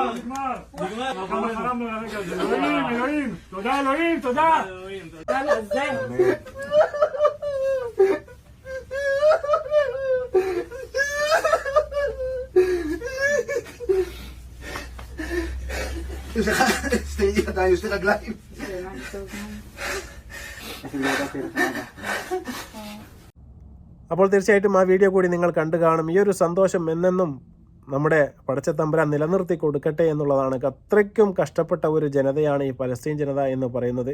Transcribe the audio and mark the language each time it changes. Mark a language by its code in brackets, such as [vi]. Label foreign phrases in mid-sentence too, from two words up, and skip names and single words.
[he] כמה חלמנו לרגע הזה. אלוהים! תודה אלוהים! תודה! יש לך שתי ידיים, שתי רגליים. [ml] അപ്പോൾ തീർച്ചയായിട്ടും ആ വീഡിയോ കൂടി നിങ്ങൾ കണ്ടു കാണും. ഈ ഒരു സന്തോഷം എന്നെന്നും നമ്മുടെ പടച്ച തമ്പുരാൻ നിലനിർത്തി കൊടുക്കട്ടെ എന്നുള്ളതാണ്. അത്രയ്ക്കും കഷ്ടപ്പെട്ട ഒരു ജനതയാണ് ഈ പലസ്തീൻ ജനത എന്ന് പറയുന്നത്.